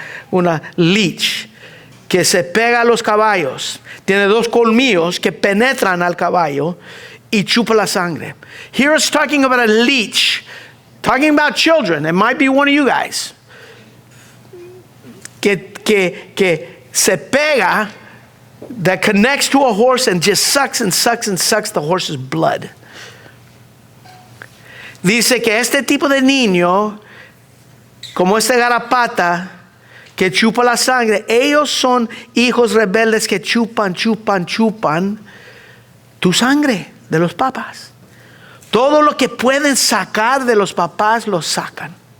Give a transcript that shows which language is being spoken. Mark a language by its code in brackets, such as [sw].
[es] Una leech que se pega a los caballos. Tiene dos colmillos que penetran al caballo y chupa la sangre. [en] Here it's talking about a leech. Talking about children. It might be one of you guys. [es] Que se pega, [en] that connects to a horse and just sucks and sucks and sucks the horse's blood. [es] Dice que este tipo de niño, como este garrapata que chupa la sangre, ellos son hijos rebeldes que chupan tu sangre de los papás. Todo lo que pueden sacar de los papás lo sacan.